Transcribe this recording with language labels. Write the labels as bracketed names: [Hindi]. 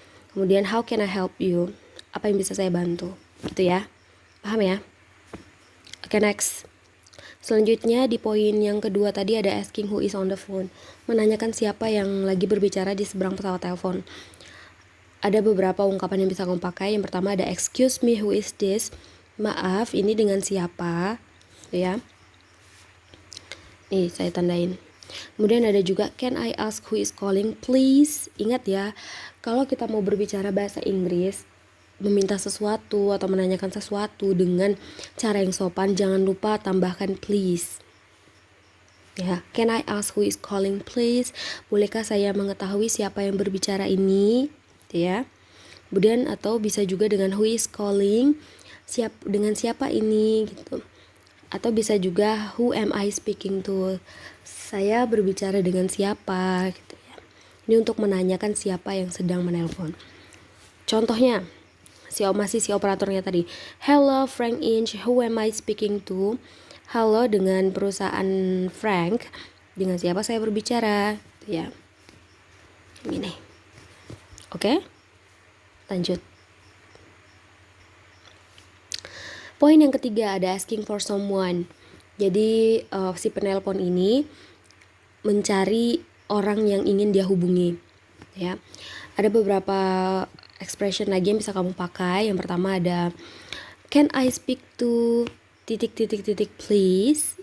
[Indonesian] Kemudian [English] how can I help you, [Indonesian] apa yang bisa saya bantu, gitu ya. Paham ya? Oke, next. Selanjutnya di poin yang kedua tadi ada [English] asking who is on the phone. [Indonesian] Menanyakan siapa yang lagi berbicara di seberang pesawat telepon. Ada beberapa ungkapan yang bisa kamu pakai. Yang pertama ada [English] excuse me, who is this? [Indonesian] Maaf, ini dengan siapa? Ya. Nih, saya tandain. Kemudian ada juga [English] can I ask who is calling please? [Indonesian] Ingat ya, kalau kita mau berbicara bahasa Inggris, meminta sesuatu atau menanyakan sesuatu dengan cara yang sopan, jangan lupa tambahkan please. [English] Ya, can I ask who is calling please? [Indonesian] Bolehkah saya mengetahui siapa yang berbicara ini? Ya. Kemudian atau bisa juga dengan [English] who is calling, [Indonesian] dengan siapa ini gitu. Atau bisa juga [English] who am I speaking to? [Indonesian] Saya berbicara dengan siapa gitu ya. Ini untuk menanyakan siapa yang sedang menelpon. Contohnya si operatornya tadi. [English] Hello Frank Inch, who am I speaking to? [Indonesian] Halo, dengan perusahaan Frank, dengan siapa saya berbicara? Ya, ini. Oke, lanjut. Poin yang ketiga ada asking for someone. Jadi si penelpon ini mencari orang yang ingin dia hubungi. Ya, ada beberapa expression lagi yang bisa kamu pakai. Yang pertama ada [English] can I speak to please.